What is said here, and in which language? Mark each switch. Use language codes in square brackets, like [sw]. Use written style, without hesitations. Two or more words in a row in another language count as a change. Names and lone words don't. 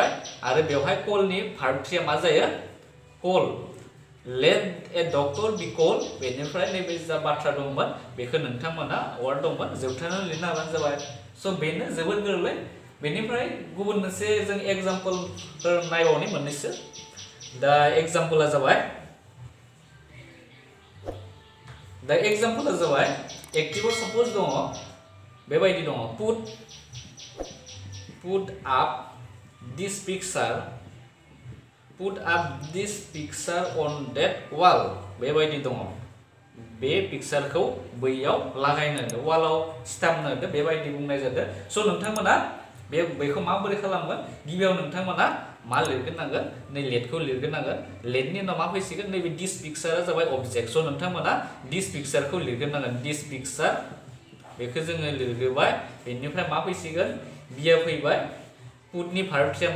[brx] आरो बेवहाय कलनि भार्ब 3 मा जायो कल [en] let a doctor be call [brx] बेनिफ्राय नैबे जा बाथ्रा दंमोन बेखौ नोंथांमोना वर्ड दंमोन जोबथारनानै लिरनो हाबानो जाबाय स' बेनो जोबोद गोरलै बेनिफ्राय गुबुन मोनसे जों एग्जाम्पलफोर नायबावनि मोननैसो दा एग्जाम्पला जाबाय एक्टिभआव साप'ज दङ बेबायदि दङ [en] put up this picture on that wall [brx] बेबायदि दङ बे पिक्चारखौ बैयाव लागायनो होदो वालाव सिथाबनो होदो बेबायदि बुंनाय जादों स' नोंथांमोना बेखौ माबोरै खालामगोन गिबियाव नोंथांमोना मा लिरग्रोनांगोन नै लेटखौ लिरग्रोनांगोन लेटनि उनाव मा फैसिगोन नैबे [en] this picture [brx] जाबाय ऑब्जेक्ट स' नोंथांमोना दिस पिक्चारखौ लिरग्रोनांगोन [en] this picture [brx] बेखौ जोङो लिरग्रोबाय बेनिफ्राय मा फैसिगोन बिया फैबाय पुटनि भार्ब 3